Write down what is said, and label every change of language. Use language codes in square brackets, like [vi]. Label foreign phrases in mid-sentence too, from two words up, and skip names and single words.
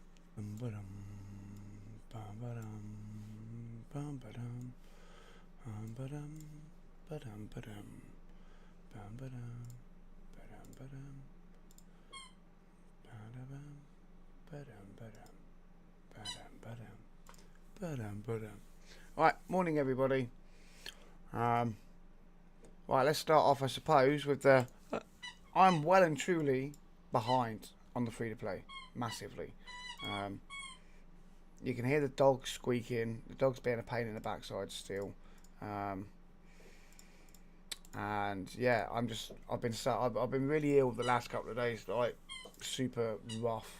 [en] Ba-dum, ba-ba-dum, ba-ba-dum, ba-ba-dum, ba-dum, ba-dum, ba-ba-dum, ba-dum, ba-dum, ba-dum, ba-dum, ba-dum, ba-dum, ba-dum, ba-dum. Right, morning everybody. Um, right, let's start off, I suppose, with the. I'm well and truly behind on the free to play, massively. Um, you can hear the dog squeaking. The dog's being a pain in the backside still. Um, and yeah, I've been really ill the last couple of days, like super rough.